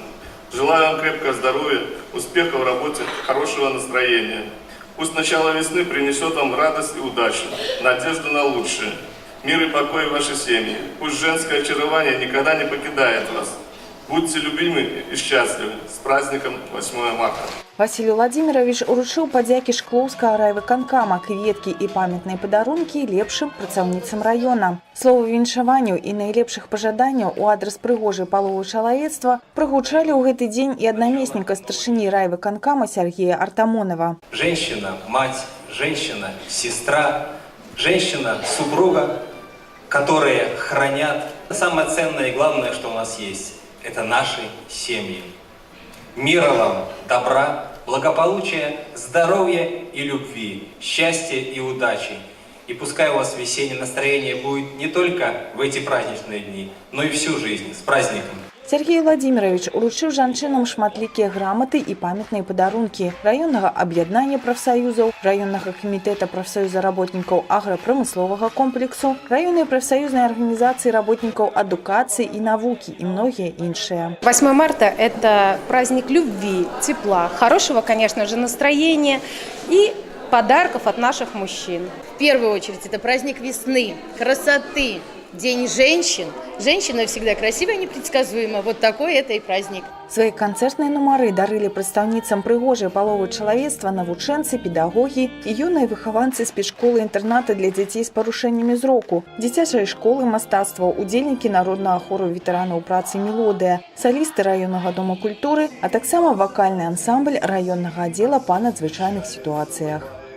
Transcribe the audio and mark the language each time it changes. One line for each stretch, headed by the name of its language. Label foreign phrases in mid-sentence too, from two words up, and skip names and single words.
Russian: Желаю вам крепкого здоровья, успеха в работе, хорошего настроения. Пусть начало весны принесет вам радость и удачу, надежду на лучшее, мир и покой в вашей семье. Пусть женское очарование никогда не покидает вас. Будьте любимы и счастливы. С праздником 8 марта.
Belarusian: Василь Владимирович уручыў падзякі Шклоўскага райвыканкама, кветкі і памятныя падарункі лепшым працаўніцам раёна. Словы віншаванняў і найлепшых пажаданняў у адрас прыгожай паловы чалавецтва прагучалі ў гэты дзень і аднамесніка старшыні райвыканкама Сергея Артамонова.
Russian: Женщина – мать, женщина – сестра, женщина – супруга, которые хранят. Самое ценное и главное, что у нас есть – это наши семьи. Мира вам, добра, благополучия, здоровья и любви, счастья и удачи. И пускай у вас весеннее настроение будет не только в эти праздничные дни, но и всю жизнь. С праздником!
Belarusian: Сергей Владимирович уручыў жанчынам шматлікія граматы і памятныя падарункі раённага аб'яднання прафсаюзаў, раённага камітэта прафсаюза работнікаў аграпрамысловага комплексу, раённай прафсаюзнай арганізацыі работнікаў адукацыі і навукі і многія іншыя.
Russian: 8 марта – это праздник любви, тепла, хорошего, конечно же, настроения и подарков от наших мужчин. В первую очередь это праздник весны, красоты, День женщин. Женщина всегда красивая и непредсказуема. Вот такой это и праздник.
Belarusian: Свои канцэртныя нумары дарылі прадстаўніцам прыгожай паловы чалавецтва навучэнцы, педагогі і юныя выхаванцы спецшколы-інтэрната для дзяцей з парушэннямі зроку, дзіцячай школы мастацтваў, удзельнікі народнага хору ветэранаў працы «Мелодыя», салісты раённага дома культуры, а таксама вакальны ансамбль раённага аддзела па надзвычайных сітуацыях.